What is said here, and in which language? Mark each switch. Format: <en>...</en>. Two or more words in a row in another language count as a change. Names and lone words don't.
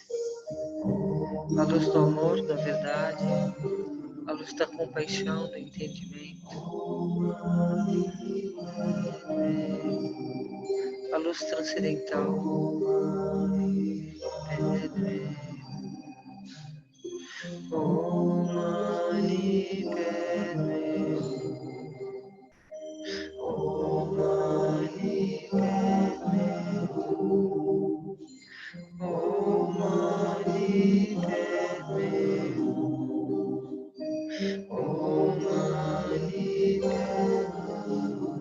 <pt>a luz do amor, da verdade, a luz da compaixão, do entendimento, a luz transcendental.</pt> <sa>ॐ मणि पद्मे ॐ मणि पद्मे ॐ मणि पद्मे ॐ मणि पद्मे</sa>